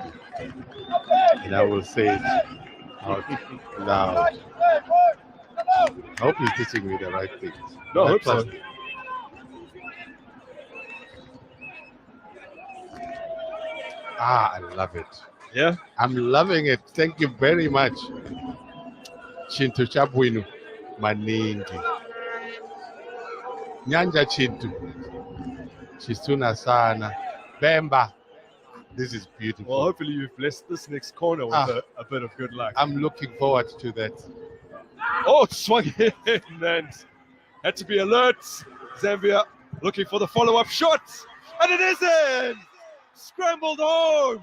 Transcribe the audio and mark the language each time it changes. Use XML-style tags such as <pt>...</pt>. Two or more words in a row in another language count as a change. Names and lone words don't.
<en>And I will say it out loud. I hope he's teaching me the right things. No, I hope so. I love it. Yeah? I'm loving it. Thank you very much.</en> <ny>Chintu chabwinu maningi. Nyanja chintu.</ny> <bem>Chisuna sana.</bem> <en>Bemba. This is beautiful. Well, hopefully you've blessed this next corner with a bit of good luck. I'm looking forward to that. Oh, it swung in and had to be alert. Zambia looking for the follow-up shot. And it isn't! Scrambled home.</en>